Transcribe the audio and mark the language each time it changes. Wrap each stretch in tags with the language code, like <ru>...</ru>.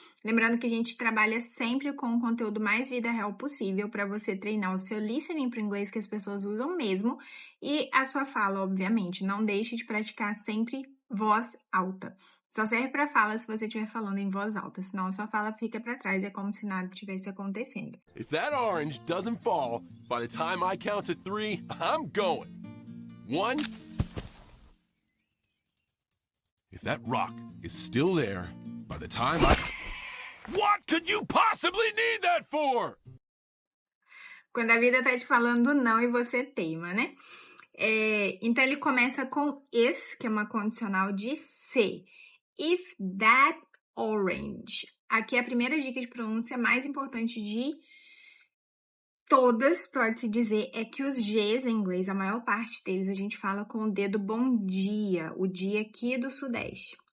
<pt>Lembrando que a gente trabalha sempre com o conteúdo mais vida real possível para você treinar o seu listening para o inglês que as pessoas usam mesmo e a sua fala, obviamente. Não deixe de praticar sempre voz alta. Só serve para fala se você estiver falando em voz alta, senão a sua fala fica para trás e é como se nada tivesse acontecendo.</pt> <en>If that orange doesn't fall by the time I count to 3, I'm going. 1. If that rock is still there by the time What could you possibly need that for?</en> <pt>Quando a vida tá te falando não e você teima, né? Então, ele começa com if, que é uma condicional de se.</pt> <en>If that orange.</en> <pt>Aqui é a primeira dica de pronúncia mais importante de todas, pode-se dizer, é que os Gs em inglês, a maior parte deles, a gente fala com o dedo bom dia, o dia aqui do Sudeste.</pt>